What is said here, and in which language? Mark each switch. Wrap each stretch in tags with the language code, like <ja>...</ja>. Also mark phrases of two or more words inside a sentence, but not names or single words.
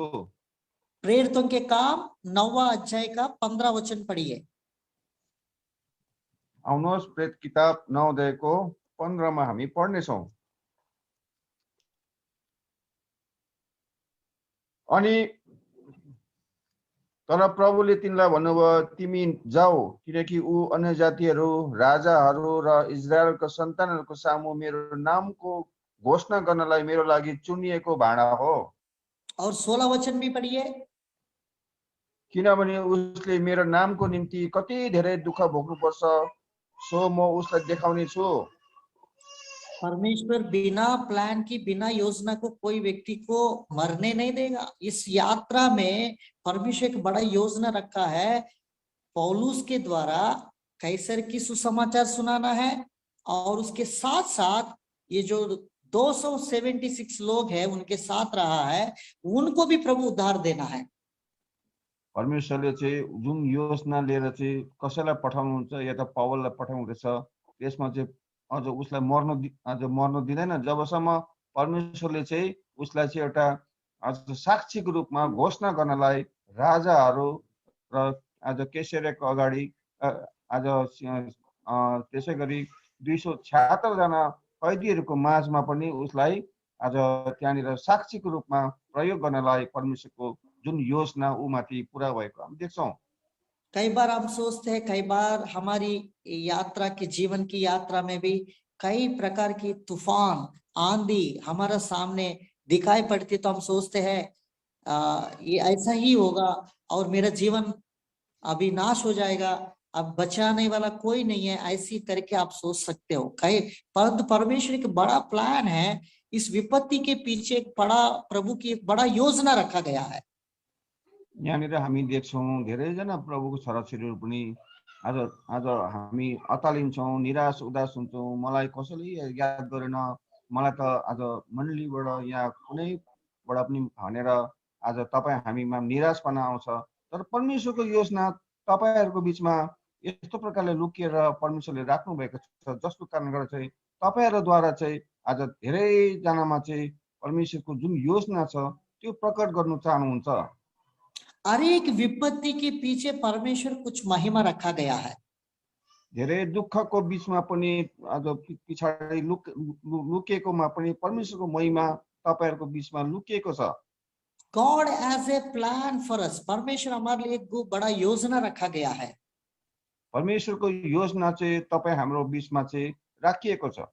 <hi>प्रेरितों के काम 9वां अध्याय का 15 वचन पढ़िए।</hi> <ne>आउनुहोस् प्रेरित किताब 9 अध्यायको 15 मा हामी पढ्नेछौँ। अनि तर प्रभुले तिनलाई भन्नुभयो, तिमी जाऊ, किनकि ऊ अन्य जातिहरू, राजाहरू र इजरायलको सन्तानहरूको सामु मेरो नामको घोषणा गर्नलाई मेरो लागि चुनिएको भाँडा हो।</ne> <hi>और 16 वचन भी पढ़िए।</hi> <ne>किनभने उसले मेरो नामको निम्ति कति धेरै दुःख भोग्नुपर्छ, सो म उसलाई देखाउने छु।</ne> <hi>परमेश्वर बिना प्लान की, बिना योजना को कोई व्यक्ति को मरने नहीं देगा। इस यात्रा में परमेश्वर एक बड़ा योजना रखा है, पौलुस के द्वारा कैसर की सुसमाचार सुनाना है, और उसके साथ साथ ये जो 276 लोग हैं उनके साथ रहा है, उनको भी प्रभु उद्धार देना है।</hi> <ne>परमेश्वरले चाहिँ जुन योजना लिएर चाहिँ कसैलाई पठाउनुहुन्छ या त पावललाई पठाउँदैछ, त्यसमा चाहिँ अझ उसलाई मर्न दिँदैन जबसम्म परमेश्वरले चाहिँ उसलाई चाहिँ एउटा आज साक्षीको रूपमा घोषणा गर्नलाई राजाहरू र आज कैसरियाको अगाडि आज त्यसै गरी 276 जना कैदीहरूको माझमा पनि उसलाई आज त्यहाँनिर साक्षीको रूपमा प्रयोग गर्नलाई परमेश्वरको जुन योजना उमाथि पूरा भएको हामी देख्छौँ।</ne> <hi>कई बार हम सोचते हैं, कई बार हमारी यात्रा की, जीवन की यात्रा में भी कई प्रकार की तूफान, आंधी हमारा सामने दिखाई पड़ती, तो हम सोचते हैं ये ऐसा ही होगा और मेरा जीवन अभी नाश हो जाएगा, अब बचाने वाला कोई नहीं है, ऐसी करके आप सोच सकते हो। परंतु परमेश्वर एक बड़ा प्लान है, इस विपत्ति के पीछे एक बड़ा, प्रभु की एक बड़ा योजना रखा गया है।</hi> <ne>यहाँनिर हामी देख्छौँ धेरैजना प्रभुको छोराछोरीहरू पनि आज हामी अतालिन्छौँ, निराश उदास हुन्छौँ, मलाई कसैले याद गरेन, मलाई त आज मण्डलीबाट यहाँ कुनैबाट पनि भनेर आज तपाईँ हामीमा निराशपना आउँछ, तर परमेश्वरको योजना तपाईँहरूको बिचमा यस्तो प्रकारले लुकिएर परमेश्वरले राख्नु भएको छ, जसको कारणले गर्दा चाहिँ तपाईँहरूद्वारा चाहिँ आज धेरैजनामा चाहिँ परमेश्वरको जुन योजना छ त्यो प्रकट गर्नु चाहनुहुन्छ।</ne> <hi>हर एक विपत्ति के पीछे परमेश्वर कुछ महिमा रखा गया है।</hi> <ne>धेरै दुःखको बिचमा पनि आज पछाडि लुकेकोमा पनि परमेश्वरको महिमा तपाईहरुको बिचमा लुकिएको छ।</ne> <en>God has a plan for us.</en> <hi>परमेश्वर हमारे लिए एक बड़ा योजना रखा गया है।</hi> <ne>परमेश्वरको योजना चाहिँ तपाई हाम्रो बिचमा चाहिँ राखिएको छ।</ne>